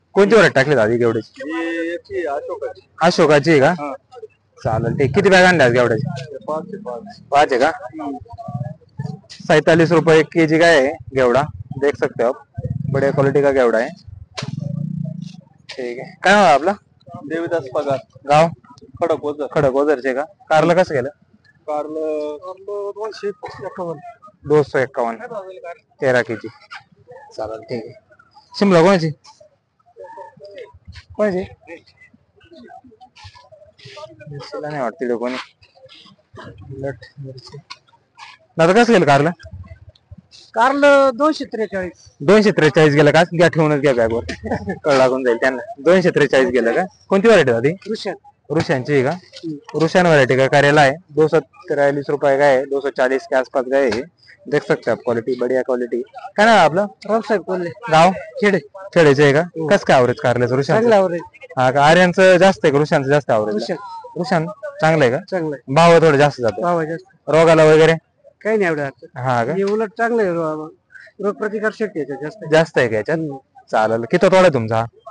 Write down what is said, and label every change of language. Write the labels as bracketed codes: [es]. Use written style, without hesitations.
[mr] कोणती वरायटी टाकली दादी घेवड्याची? अशोकाची आहे का? चालेल ठीक. किती बॅग आणल्या घेवड्याची? 5 आहे का? [hi] 47 रुपये केजी का है घेवड़ा, देख सकते हो आप, बढ़िया क्वालिटी का घेवड़ा है। ठीक है. [mr] काय नाव आपला? देवीदास पगार. गाव? खडक. खडकओझरचे का? कारला कसं गेलं? कारलं 251. 251. 13 केजी. चालेल ठीक आहे. शिमला कोणाची? मिरचीला नाही वाटते कोणी. उलट मिरची दादा कसं गेलं कारला? कारलं 243. 243 गेलं का? घ्या ठेवूनच घ्या बॅगवर कळ लागून जाईल त्यांना. 243 गेलं का? कोणती व्हरायटी दादी? रुशांची आहे का? [hi] रुशान व्हरायटी का करेला है? 243 रुपए का है, 240 के आसपास गए है. देख सकते आप क्वालिटी, बढ़िया क्वालिटी. [mr] काय नाव आपलं? रावसाहेब कोल्हे, गाव खेडे. खेड्याचे आहे का? कसं काय आवरेज कारल्याचं रुशान? चांगला आवरेज. हा का? आर्यांचं जास्त आहे का रुशांचं जास्त आवरेज? रुशान चांगलं आहे का? चांगलं आहे. भाव थोडे जास्त जातो. भाव जास्त. रोगाला वगैरे काही नाही एवढं. हा का? हे उलट चांगलं आहे. रोग प्रतिकार शक्ती याच्यात जास्त. जास्त आहे का याच्यात? चालेल. किती तोडा आहे तुमचा?